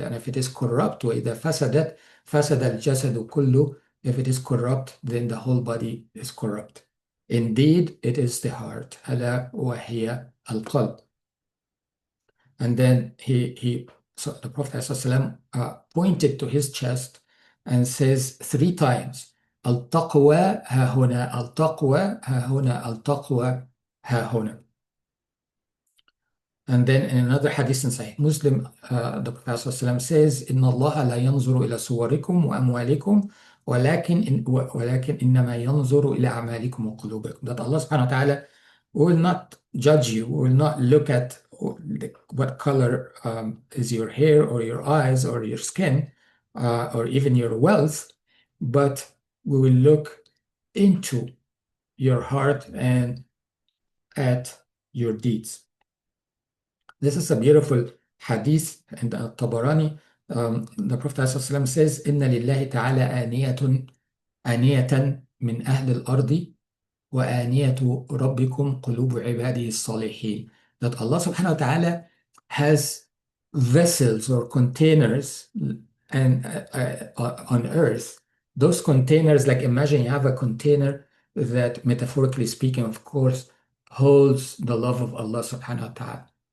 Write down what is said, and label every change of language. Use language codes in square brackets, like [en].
[en] And if it is corrupt, [ar] وإذا فسدت فسد الجسد كله. [en] If it is corrupt, then the whole body is corrupt. Indeed, it is the heart. [ar] ألا وهي القلب. [en] And then so the Prophet ﷺ pointed to his chest and says three times, [ar] التقوى ها هنا, التقوى ها هنا, التقوى ها هنا. [en] And then in another hadith in Sahih Muslim, the Prophet ﷺ says, [ar] إن الله لا ينظر إلى صوركم وأموالكم ولكن إنما ينظر إلى أعمالكم وقلوبكم. [en] That Allah subhanahu wa ta'ala will not judge you, will not look at what color is your hair or your eyes or your skin or even your wealth, but we will look into your heart and at your deeds. This is a beautiful hadith in the Tabarani. The Prophet ﷺ says, [ar] إن لله تعالى آنية من أهل الأرض وآنية ربكم قلوب عباده الصالحين. [en] That Allah subhanahu wa ta'ala has vessels or containers and on earth. Those containers, like imagine you have a container that, metaphorically speaking, of course, holds the love of Allah subhanahu wa ta'ala.